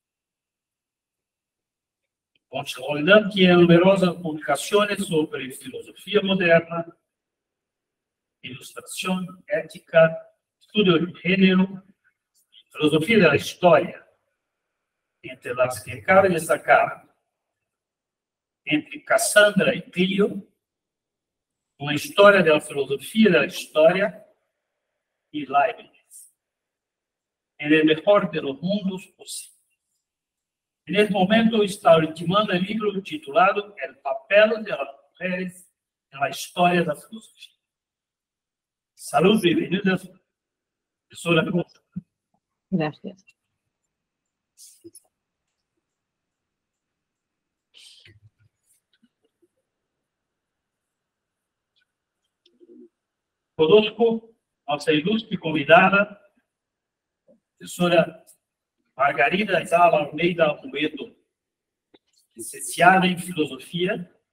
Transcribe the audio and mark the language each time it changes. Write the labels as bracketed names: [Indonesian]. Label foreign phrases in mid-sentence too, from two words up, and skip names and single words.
[Portuguese] Concha Roldan [Spanish] tiene numerosas [Portuguese] publicações sobre filosofia moderna, ilustração, ética, estudo de gênero, filosofia da história, entre as que cabe destacar, entre Cassandra e Clio, uma história da filosofia da história, e Leibniz, en el mejor de los mundos posibles. Neste momento está ultimando o livro titulado El papel de las mujeres en la historia da filosofia. Salud e bem-vindas, professora. [Spanish] Gracias. [Portuguese] Conosco, nossa ilustre convidada, professora Margarida Ayala Almeida Amoedo, licenciada em Filosofia